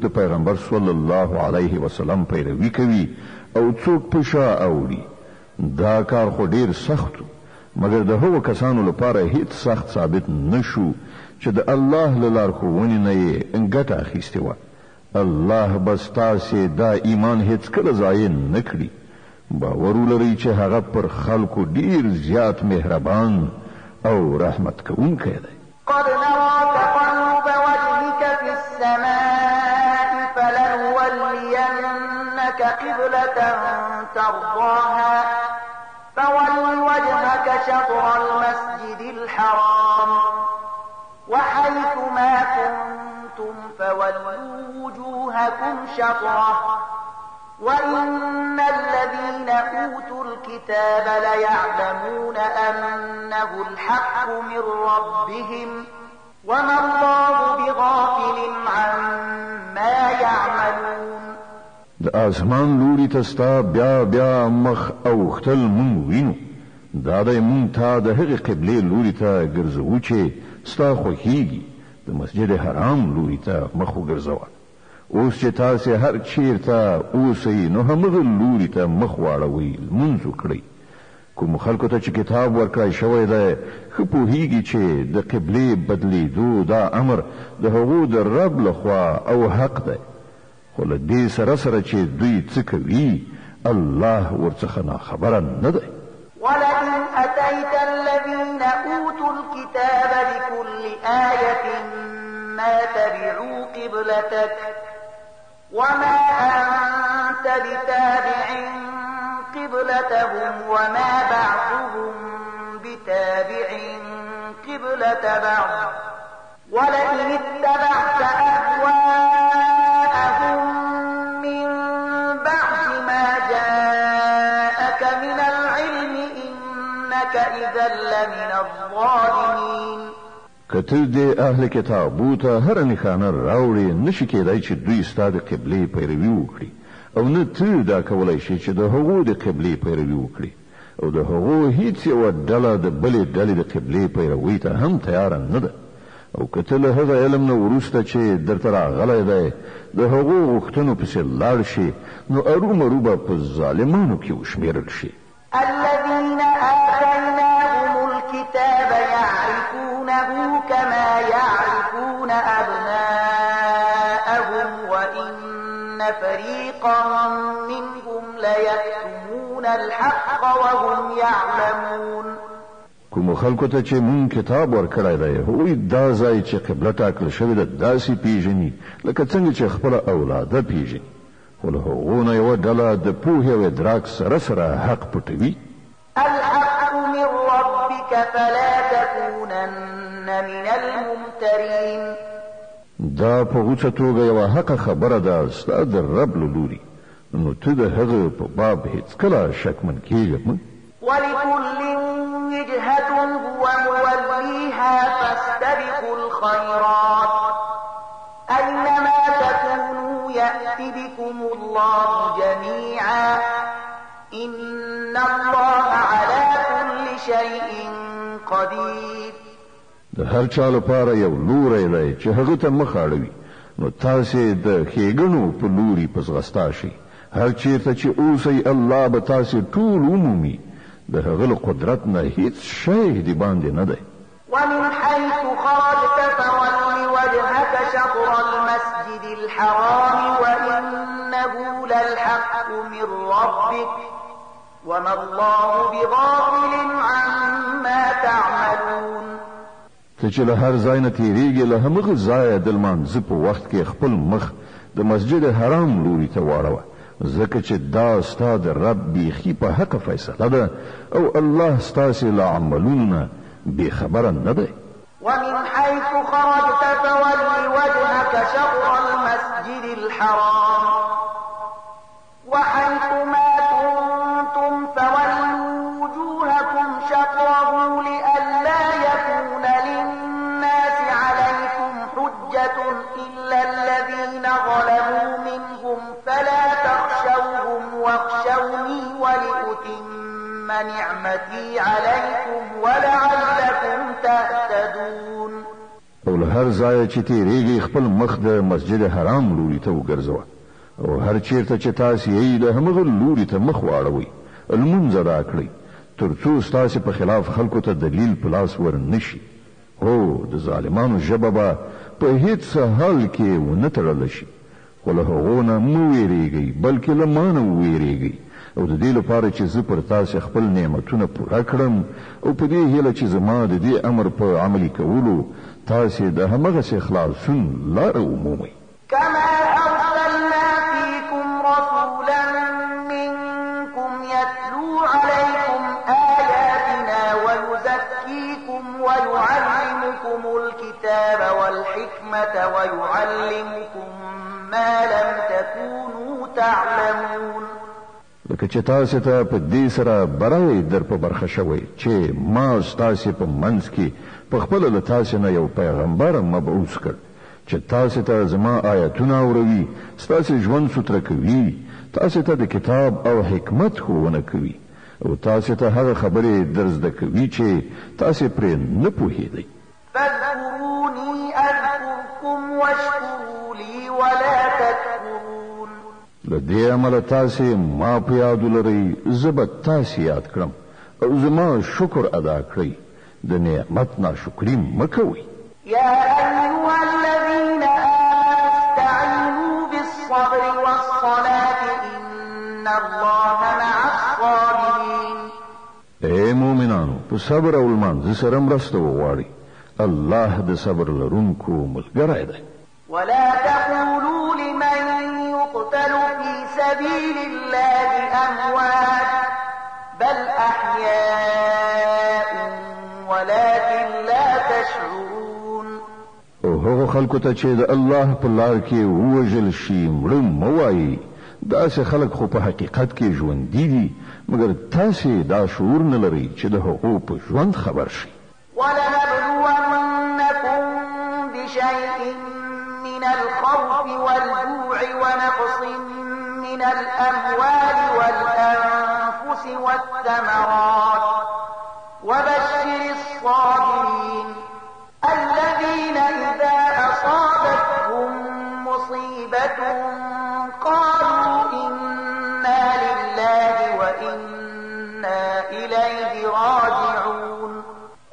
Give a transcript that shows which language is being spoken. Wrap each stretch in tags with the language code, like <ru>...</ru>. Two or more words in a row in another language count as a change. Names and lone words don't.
<ps>پیغمبر</ps> <ar>صلی الله علیه وسلم</ar> <ps>پیروي کوي او څوک په شا اوړي دا کار خو ډیر سخت مګر د هغو کسانو لپاره هیڅ سخت ثابت نشو چې د الله له لارښوونې نه یې ګټه اخیستې وه الله بس تاسې دا ایمان هیڅکله ضایع نه کړي باور ولرئ چې هغه پر خلکو ډیر زیات مهربان او رحمت کوونکی دی</ps> <ar>قد نرى تقلب وجهك في السماء فلنولينك قبلة ترضاها فول وجهك شطر المسجد الحرام وحيث ما كنتم فولوا وجوهكم شطره وإن الذين أوتوا الكتاب ليعلمون أنه الحق من ربهم وما الله بغافل عما يعملون</ar> <ps>د آسمان لوري ته ستا بیا مخ اوښتل مونږ وینو دا دی مونږ ته د هغې قبلې لوري ته ګرځوو چې ستا خوښیږي د مسجد حرام لوري ته مخ وګرځوه اوس چې تاسې هر چیرته اوسئ نو همغه لوري ته مخ واړوئ لمونځ وکړئ کوم خلکو ته چې کتاب ورکړی شوی دی ښه پوهیږي چې د قبلې بدلیدو دا امر د هغو د رب لخوا او حق دی خو له دې سره چې دوی څه کوي الله ورڅخه ناخبره نه دی</ps> <ar>ولئن أتيت الذين أوتوا الكتاب بكل آية ما تبعوا قبلتك وما أنت بتابع قبلتهم وما بعضهم بتابع قبلة بعض ولئن اتبعت أهواءهم من بعد ما جاءك من العلم إنك إذا لمن الظالمين</ar> <ps>کته د اهل کتابو ته هر نښانه راوړي نشي کېدای چې دوی ستا د قبلې پیروي وکړي او نه ته دا کولای شي چې د هغو د قبلې پیروي وکړي او د هغو هیڅ یوه ډله د بلې ډلې د قبلې پیروي ته هم تیاره نه ده او کته له هغه علم نه وروسته چې درته راغلی دی د هغو غوښتنو پسې لاړ شي نو ارومرو به په ظالمانو کې وشمېرل شي</ps> <ar>الذين آتيناهم الكتاب يعرفون كما يعرفون أبناءهم وإن فريقا منهم ليكتمون الحق وهم يعلمون.</ar> <ps>کوم خلکو ته چې مون کتاب ورکړی دی هغوی دا ځای چې قبله ټاکل شوې ده داسې پیژني لکه څنګه چې خپله اولاده پیژني، خو له هغو نه یوه ډله د پوهې او ادراک سره سره حق پټوي.</ps> <ar>الحق من ربك فلا تكونن من الممترين.</ar> <ps>دا په غوڅه توګه یوه حقه خبره ده ستا د رب له لوري، نو ته د هغه په باب هیڅکله شکمن کېږه مه.</ps> <ar>ولكل وجهة هو موليها فاستبقوا الخيرات أينما تكونوا يأت بكم الله جميعا إن الله على كل شيء قدير.</ar> <ps>د هر چا لپاره یو لوری دی چې هغه ته مخ اړوي، نو تاسې د ښېګڼو په لوري په ځغستا شئ. هر چېرته چې اوسئ الله به تاسې ټول ومومي، د هغه له قدرت نه هیڅ شی د باندې نه دی.</ps> <ar>ومن حيث خرجت فول وجهك شطر المسجد الحرام وإنه للحق من ربك وما الله بغافل عما تعملون.</ar> <ps>ته چې له هر ځای نه تېرېږې له همغه ځایه د لمانځه په وخت کې خپل مخ د مسجد حرام لوري ته واړوه، ځکه چې دا ستا د رب بیخي په حقه فیصله ده او الله ستاسې له عملونو نه بېخبره نه دی.</ps> <ar>ومن حيث خرجت فول وجهك شطر المسجد الحرام وحيث ما كنتم فولوا وجوهكم شطره لئلا يكون للناس عليكم حجة إلا الذين ظلموا منهم فلا تخشوهم واخشوني ولأتم نعمتي عليكم ولعلكم تهتدون.</ar> <ps>او له هر ځایه چې تېرېږئ خپل مخ د مسجد حرام لوري ته وګرځوه، او هر چیرته چې تاسې یې د همغه لوري ته مخ واړوئ لمونځ ادا کړئ، تر څو ستاسې په خلاف خلکو ته دلیل په لاس ور نه شي. هو د ظالمانو ژبه به په هیڅ حال کې ونه تړلی شي، خو له هغو نه مه ویرېږئ بلکې له ما نه وویرېږئ، او د دې لپاره چې زه پر تاسې خپل نعمتونه پوره کړم او په دې هیله چې زما د دې امر په عملي کولو تاسې د همغسې خلاصون لاره ومومئ.</ps> <ar>كما أرسلنا فيكم رسولا منكم يتلو عليكم آياتنا ويزكيكم ويعلمكم الكتاب والحكمة ويعلمكم ما لم تكونوا تعلمون.</ar> <ps>لکه چې تاسې ته په دې سره برای در په برخه شوی چې ما ستاسې په منځ کې په خپله له تاسې نه یو پیغمبر مبعوث کړ چې تاسې ته زما آیتونه اوروي، ستاسې ژوند سوتره کوي، تاسې ته د کتاب او حکمت ښوونه کوي او تاسې ته هغه خبرې در زده کوي چې تاسې پرې نه پوهېدئ.</ps> <ar>فاذكروني أذكركم واشكروا لي ولا تكفرون.</ar> <ps>له دې عمله تاسې ما په یاد ولرئ، زه به تاسې یاد کړم او زما شکر ادا کړئ، د نعمت ناشکري مه کوئ.</ps> <ar>يا أيها الذين آمنوا استعينوا بالصبر والصلاة إن الله مع الصابرين.</ar> <ps>اے مومنانو په صبر او لمانځه سره مرسته وغواړئ، الله د صبر لرونکو ملګری دی.</ps> <ar>ولا تقولوا لمن يقتل في سبيل الله أموات بل أحياء ولكن لا تشعرون.</ar> <ps>او هغه خلکو ته چې د الله په لار کې ووژل شي مړه مه وایئ، داسې خلک خو په حقیقت کې ژوندي دي، مګر تاسې دا شعور نه لرئ چې د هغو په ژوند خبر شئ.</ps> <ar>ولنبلونكم بشيء من الخوف والجوع ونقص من الأموال والأنفس والثمرات وبشر الصابرين الذين إذا أصابتهم مصيبة قالوا إنا لله وإنا إليه راجعون.</ar>